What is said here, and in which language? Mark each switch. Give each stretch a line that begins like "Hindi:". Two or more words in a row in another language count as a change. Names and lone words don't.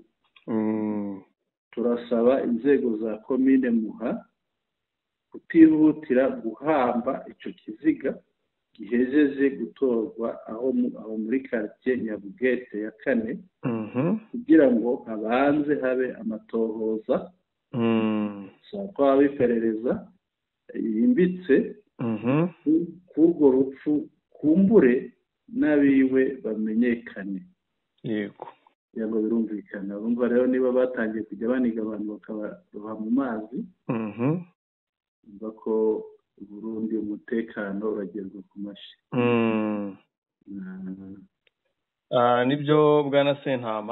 Rundi: turasaba inzego za komine Muha kutihutira guhamba icyo kiziga gihejeje gutorwa aho muri quartier Nyabugete ya kane, kugira ngo habanze habe amatohoza kwa iperereza yimbitse k'urwo rupfu, kumbure n'abiwe bamenyekane. yego. ngo birumvikana. urumva rero niba batangiye kujya baniga abantu bakabaroha mu mazi, umva ko Burundi umutekano uragerwa ku mashi. nibyo bwana Sentama.